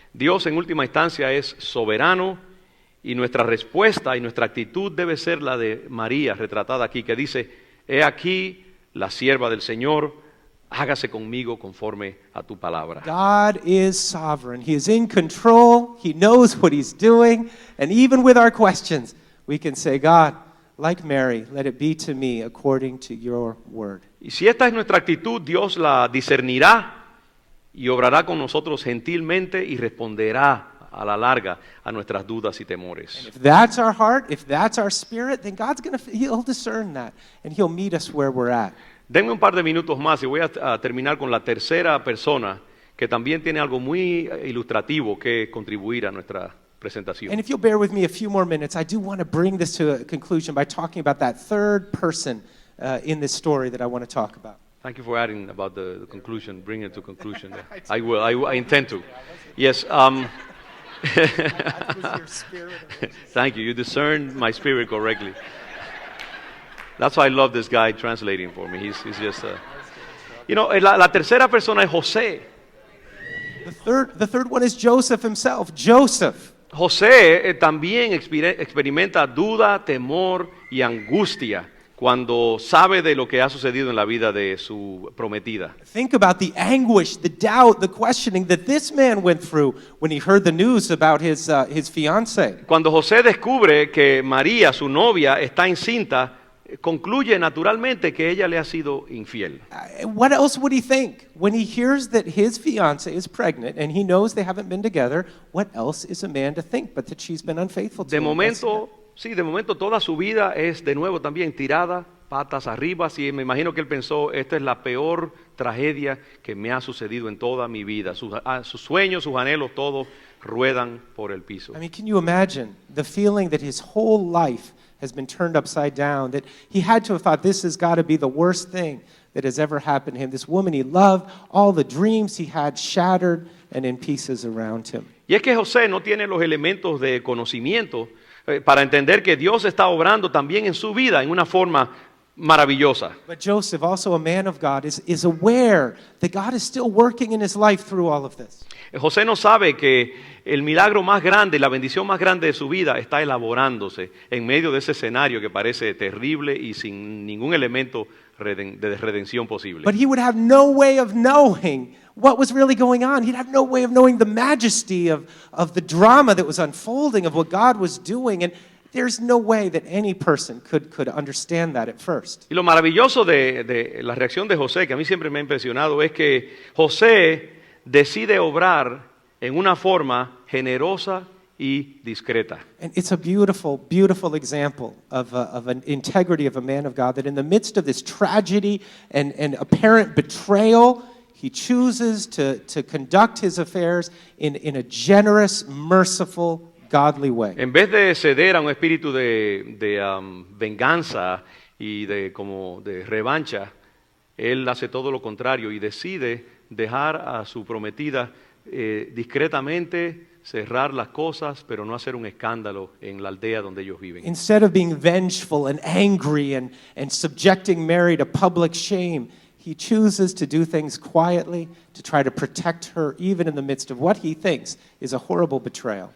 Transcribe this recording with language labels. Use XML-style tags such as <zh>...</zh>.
<es>Dios en última instancia es soberano y nuestra respuesta y nuestra actitud debe ser la de María, retratada aquí, que dice, he aquí la sierva del Señor, hágase conmigo conforme a tu palabra.</es> <en>God is sovereign. He is in control. He knows what He's doing. And even with our questions, we can say, God, like Mary, let it be to me according to your word.</en> <es>Y si esta es nuestra actitud, Dios la discernirá y obrará con nosotros gentilmente y responderá a la larga a nuestras dudas y temores.</es> <en>If that's our heart, if that's our spirit, then He'll discern that, and He'll meet us where we're at.</en> <es>Denme un par de minutos más y voy a terminar con la tercera persona que también tiene algo muy ilustrativo que contribuir a nuestra presentación.</es> <en>And if you'll bear with me a few more minutes, I do want to bring this to a conclusion by talking about that third person in this story that I want to talk about. Thank you for adding about the conclusion, bring it to conclusion. I will, I intend to. Yes. Thank you. You discerned my spirit correctly. That's why I love this guy translating for me. He's just,</en> <es>la tercera persona es José.</es> <en>The third one is Joseph himself. Joseph.</en> <es>José también experimenta duda, temor y angustia cuando sabe de lo que ha sucedido en la vida de su prometida.</es> <en>Think about the anguish, the doubt, the questioning that this man went through when he heard the news about his fiancée.</en> <es>Cuando José descubre que María, su novia, está encinta, concluye naturalmente que ella le ha sido infiel.</es> <en>What else would he think? When he hears that his fiancée is pregnant and he knows they haven't been together, what else is a man to think but that she's been unfaithful to him?</en> <es>De momento toda su vida es de nuevo también tirada patas arriba. Sí, me imagino que él pensó, esta es la peor tragedia que me ha sucedido en toda mi vida. Sus sueños, sus anhelos, todos ruedan por el piso.</es> <en>I mean, can you imagine the feeling that his whole life has been turned upside down, that he had to have thought this has got to be the worst thing that has ever happened to him. This woman he loved, all the dreams he had shattered and in pieces around him.</en> <es>Y es que José no tiene los elementos de conocimiento para entender que Dios está obrando también en su vida en una forma maravillosa.</es> <en>But Joseph, also a man of God, is aware that God is still working in his life through all of this.</en> <es>José no sabe que el milagro más grande, la bendición más grande de su vida está elaborándose en medio de ese escenario que parece terrible y sin ningún elemento de redención posible.</es> <en>But he would have no way of knowing what was really going on. He'd have no way of knowing the majesty of the drama that was unfolding, of what God was doing. And there's no way that any person could understand that at first.</en> <es>Y lo maravilloso de la reacción de José, que a mí siempre me ha impresionado, es que José decide obrar en una forma generosa y discreta.</es> <en>And it's a beautiful, beautiful example of an integrity of a man of God, that in the midst of this tragedy and apparent betrayal, he chooses to conduct his affairs in a generous, merciful, godly way.</en> <es>En vez de ceder a un espíritu de venganza y de revancha, él hace todo lo contrario y decide dejar a su prometida discretamente, cerrar las cosas, pero no hacer un escándalo en la aldea donde ellos viven.</es> <en>Instead of being vengeful and angry and subjecting Mary to public shame, he chooses to do things quietly to try to protect her even in the midst of what he thinks is a horrible betrayal.</en>